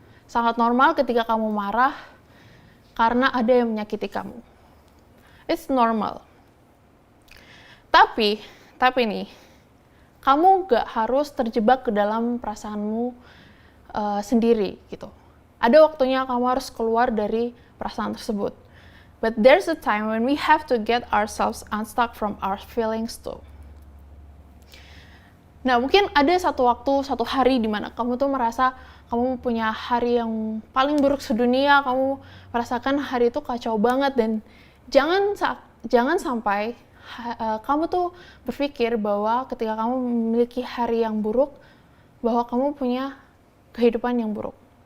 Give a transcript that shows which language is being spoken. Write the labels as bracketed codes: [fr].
[id] Sangat normal ketika kamu marah karena ada yang menyakiti kamu. [en] It's normal. [id] Tapi nih, kamu gak harus terjebak ke dalam perasaanmu sendiri gitu. Ada waktunya kamu harus keluar dari perasaan tersebut. [en] But there's a time when we have to get ourselves unstuck from our feelings too. [id] Nah, mungkin ada satu waktu, satu hari di mana kamu tuh merasa kamu punya hari yang paling buruk sedunia, kamu merasakan hari itu kacau banget, dan jangan sampai kamu tuh berpikir bahwa ketika kamu memiliki hari yang buruk, bahwa kamu punya kehidupan yang buruk.